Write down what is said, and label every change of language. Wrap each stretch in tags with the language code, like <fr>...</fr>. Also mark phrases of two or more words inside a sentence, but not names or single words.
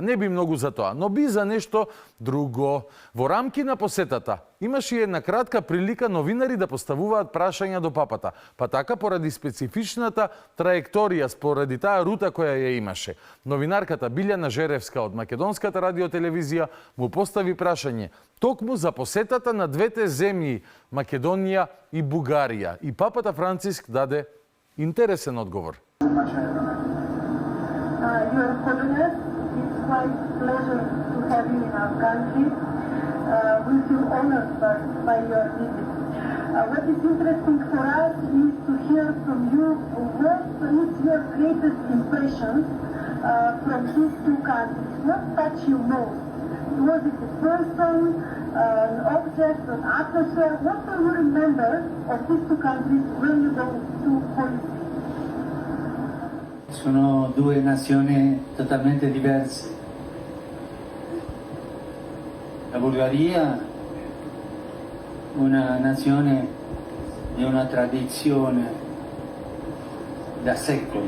<mk>Не би многу за тоа, но би за нешто друго. Во рамки на посетата имаше и една кратка прилика новинари да поставуваат прашања до папата, па така поради специфичната траекторија, споради таа рута која ја имаше. Новинарката Билјана Жеревска од Македонската радиотелевизија му постави прашање токму за посетата на двете земји, Македонија и Бугарија. И папата Франциск даде интересен одговор.</mk> <en>We feel honored by your visit. What is interesting for us is to hear from you what is your greatest impression from these two countries. What touched you most? Was it a person, an object, an atmosphere? What do you remember of these two countries when you go to Holy See?</en> <it>Sono due nazioni totalmente diverse. La Bulgaria, una nazione di una tradizione da secoli.</it>